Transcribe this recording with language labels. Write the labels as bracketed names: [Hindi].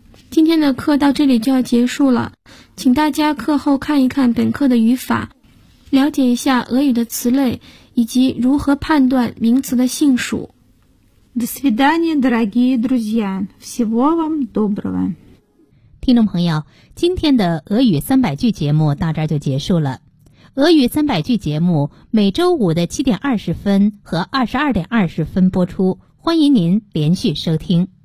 [Chinese] 今天的课到这里就要结束了，请大家课后看一看本课的语法，了解一下俄语的词类以及如何判断名词的性数。 [Russian] До свидания, дорогие друзья. Всего вам доброго. [Chinese] 听众朋友，今天的俄语三百句节目到这儿就结束了。俄语三百句节目每周五的7:20和22:20播出，欢迎您连续收听。